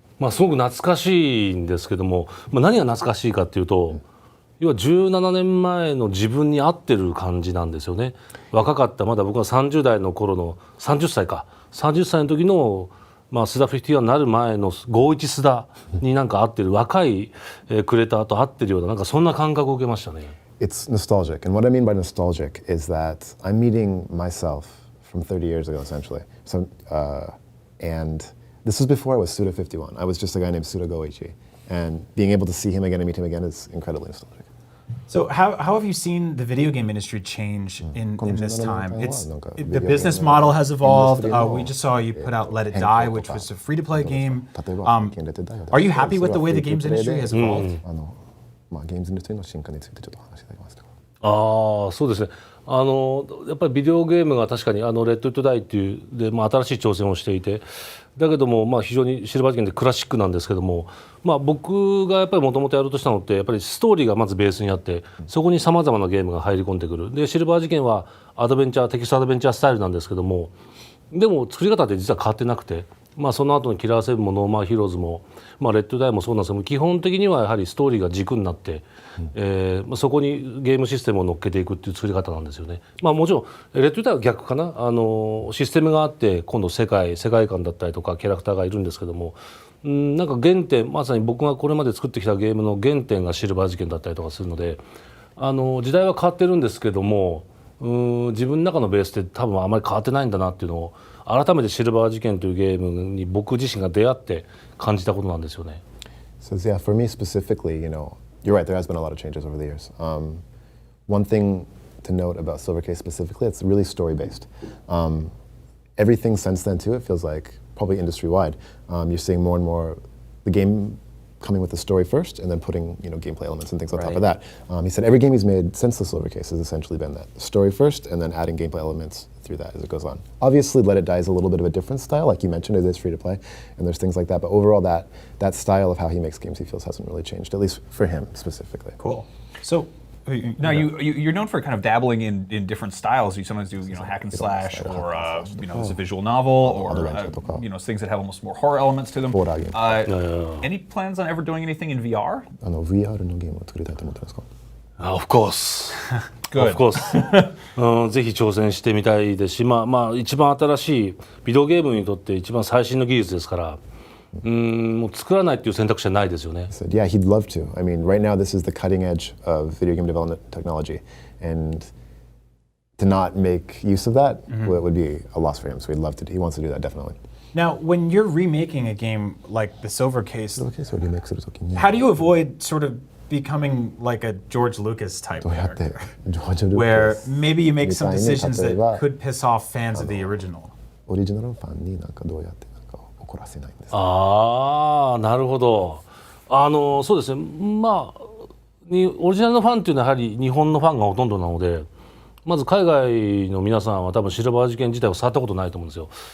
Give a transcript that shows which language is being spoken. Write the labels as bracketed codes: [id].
[ja] すごく懐かしいんですけども、何が懐かしいかっていうと、要は17年前の自分に合ってる感じなんですよね。若かったまだ僕は30代の頃の30歳の時のスダ51になる前の51スダになんか合ってる若いクレーターと合ってるようななんかそんな感覚を受けましたね。 [en] It's nostalgic, and what I mean by nostalgic is that I'm meeting myself from 30 years ago essentially. So, and this was before I was Suda51. I was just a guy named Suda Goichi, and being able to see him again and meet him again is incredibly nostalgic. So how have you seen the video game industry change in this time? The business model has evolved. We just saw you put out Let It Die, which was a free-to-play game. Are you happy with the way the games industry has evolved? [ja] ゲームズインダストリーの進化についてちょっと話していただけますか。そうですね。やっぱりビデオゲームが確かにレッド・イット・ダイっていうで、新しい挑戦をしていて、だけども非常にシルバー事件でクラシックなんですけども、僕がやっぱりもともとやろうとしたのってやっぱりストーリーがまずベースにあって、そこにさまざまなゲームが入り込んでくる。でシルバー事件はテキストアドベンチャースタイルなんですけども、でも作り方って実は変わってなくて。その後のキラーセブンもノーマーヒーローズも、レッドダイもそうなんですけども、基本的にはやはりストーリーが軸になって、そこにゲームシステムを乗っけていくっていう作り方なんですよね。もちろんレッドダイは逆かな。システムがあって今度世界観だったりとかキャラクターがいるんですけども、なんか原点、まさに僕がこれまで作ってきたゲームの原点がシルバー事件だったりとかするので、時代は変わってるんですけども、自分の中のベースって多分あまり変わってないんだなっていうのを改めてシルバー事件というゲームに僕自身が出会って感じたことなんですよね。 [en] So yeah, for me specifically, you're right. There has been a lot of changes over the years. One thing to note about Silver Case specifically, it's really story-based. Everything since then too, it feels like probably industry-wide. You're seeing more and more the game coming with the story first and then putting gameplay elements and things on top of that. He said every game he's made since the Silver Case has essentially been that. Story first and then adding gameplay elements through that as it goes on. Obviously Let It Die is a little bit of a different style, like you mentioned, it is free to play and there's things like that, but overall that style of how he makes games he feels hasn't really changed, at least for him specifically. Cool. So now you're known for kind of dabbling in different styles. You sometimes do hack and slash, or it's a visual novel, or things that have almost more horror elements to them. Any plans on ever doing anything in VR? [ja] VR のゲームを作りたいと思ってますか? [en] Of course. Good. Of course. [ja] ぜひ挑戦してみたいですし、一番新しいビデオゲームにとって一番最新の技術ですから。もう作らないっていう選択肢はないですよね。 [en] Said, yeah, he'd love to. I mean, right now this is the cutting edge of video game development technology, and to not make use of that would be a loss for him. So he wants to do that definitely. Now, when you're remaking a game like the Silver Case, Okay, so [ja] リメイクするときに [en] how do you avoid sort of becoming like a George Lucas type [ja] どうやって [en] character? [ja] ジョージ・ルー [en] Where [ja] カス [en] maybe you make some [ja] みたいに [en] decisions [ja] 例えば [en] that could piss off fans of the original. [ja] オリジナルのファンになんかどうやってなんか怒らせないんですか。ああなるほど。そうですね。まあオリジナルのファンっていうのはやはり日本のファンがほとんどなので、まず海外の皆さんは多分シルバー事件自体を触ったことないと思うんですよ。